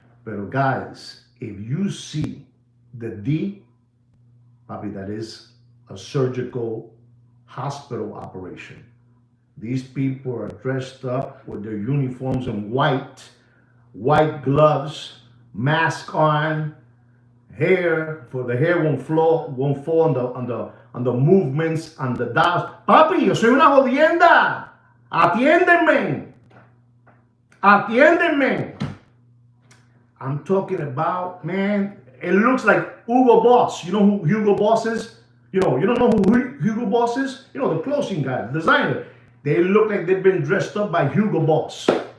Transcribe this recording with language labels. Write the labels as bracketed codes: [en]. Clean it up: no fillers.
[en] But guys, if you see the D, Papi, that is a surgical hospital operation. These people are dressed up with their uniforms in white gloves, mask on, Hair, for the hair won't fall on the movements, on the dots. [es] Papi, yo soy una jodienda. Atiéndeme. Atiéndeme. [en] I'm talking about, man, it looks like Hugo Boss. You know who Hugo Boss is? You don't know who Hugo Boss is? You know, the clothing guy, the designer. They look like they've been dressed up by Hugo Boss.